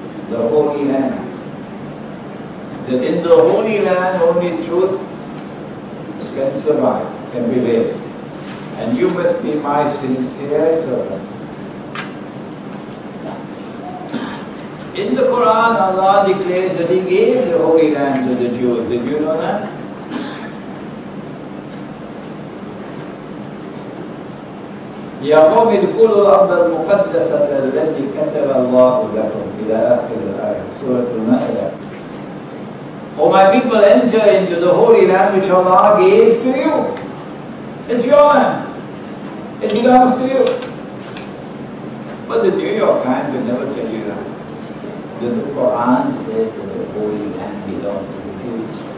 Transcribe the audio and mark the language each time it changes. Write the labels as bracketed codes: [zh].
[en] The Holy Land. That in the Holy Land only truth can survive, can prevail. And you must be my sincere servant. In the Quran, Allah declares that He gave the Holy Land to the Jews. Did you know that? [ar] يا قوم ادخلوا الأرض المقدسة التي كتب الله لكم إلى آخر الآية سورة المائدة. [en] O my people, enter into the holy land which Allah gave to you. It's your land. It belongs to you. But the New York Times will never tell you that. The Quran says that the holy land belongs to the Jews.